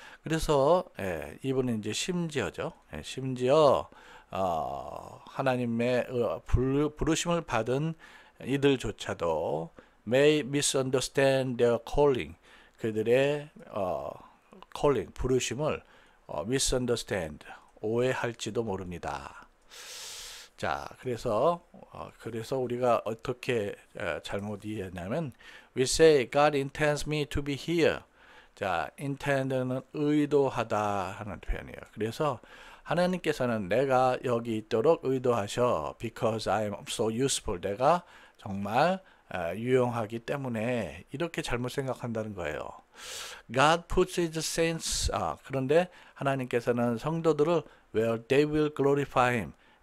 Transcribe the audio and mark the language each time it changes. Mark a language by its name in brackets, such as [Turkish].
[Korean] 그래서 이분은 이제 심지어죠. 심지어 하나님의 부르심을 받은 이들조차도 may misunderstand their calling. 그들의 calling, 부르심을 misunderstand, 오해할지도 모릅니다. 자, 그래서 우리가 어떻게 잘못 이해했냐면, we say God intends me to be here. 자, intend는 의도하다 하는 표현이에요. 그래서 하나님께서는 내가 여기 있도록 의도하셔. [English] because I am so useful. [Korean] 내가 정말 유용하기 때문에 이렇게 잘못 생각한다는 거예요. [English] God puts his saints, 그런데 하나님께서는 성도들을 where they will glorify him.